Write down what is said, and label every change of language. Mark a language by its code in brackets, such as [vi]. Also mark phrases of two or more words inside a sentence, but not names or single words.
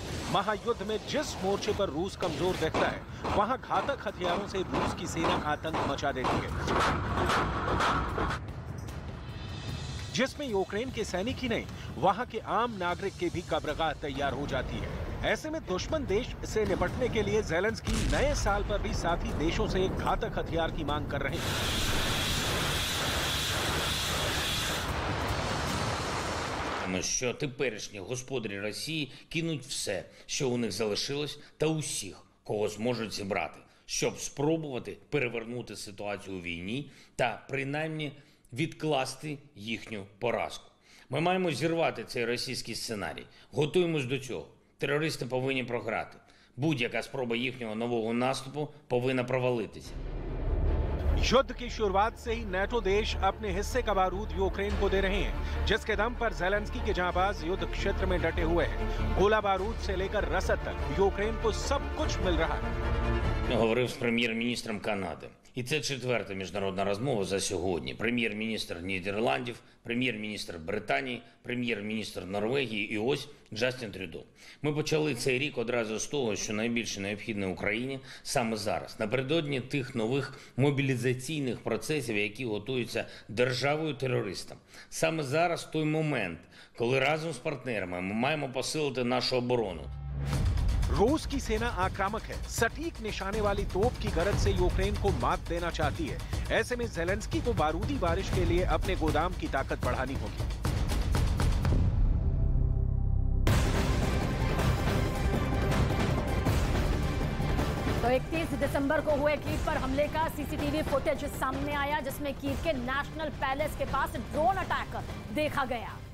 [hi] महायुद्ध में जिस मोर्चे पर रूस कमजोर दिखता है, वहां घातक हथियारों से रूस की सेना आतंक मचा देती है, जिसमें यूक्रेन के सैनिक ही नहीं, वहां के आम नागरिक के भी कब्रगाह तैयार हो जाती है। ऐसे में दुश्मन देश से निपटने के लिए ज़ेलेंस्की नए साल पर भी साथी देशों से घातक हथियार की मांग कर रहे हैं। [uk] Що теперішні господарі Росії кинуть все, що у них залишилось, та усіх, кого зможуть зібрати, щоб спробувати перевернути ситуацію у війні та принаймні відкласти їхню поразку. Ми маємо зірвати цей російський сценарій. Готуємось до цього. Терористи повинні програти. Будь-яка спроба їхнього нового наступу повинна провалитися. [hi] युद्ध की शुरुआत से ही नाटो देश अपने हिस्से का बारूद यूक्रेन को दे रहे हैं, जिसके दम पर ज़ेलेंस्की के जांबाज युद्ध क्षेत्र में डटे हुए हैं। गोला बारूद से लेकर रसद तक यूक्रेन को सब कुछ मिल रहा है। [uk] Говорив з прем'єр-міністром Канади. І це четверта міжнародна розмова за сьогодні. Прем'єр-міністр Нідерландів, прем'єр-міністр Британії, прем'єр-міністр Норвегії і ось Джастін Трюдо. Ми почали цей рік одразу з того, що найбільше необхідне Україні саме зараз, напередодні тих нових мобілізаційних процесів, які готуються державою-терористам. Саме зараз той момент, коли разом з партнерами ми маємо посилити нашу оборону. [hi] रूस की सेना आक्रामक है, सटीक निशाने वाली तोप की गरज से यूक्रेन को मात देना चाहती है। ऐसे में ज़ेलेंस्की को बारूदी बारिश के लिए अपने गोदाम की ताकत बढ़ानी होगी। तो 31 दिसंबर को हुए कीव पर हमले का [en] CCTV footage [hi] सामने आया, जिसमें कीव के नेशनल पैलेस के पास [en] drone attack [hi] देखा गया।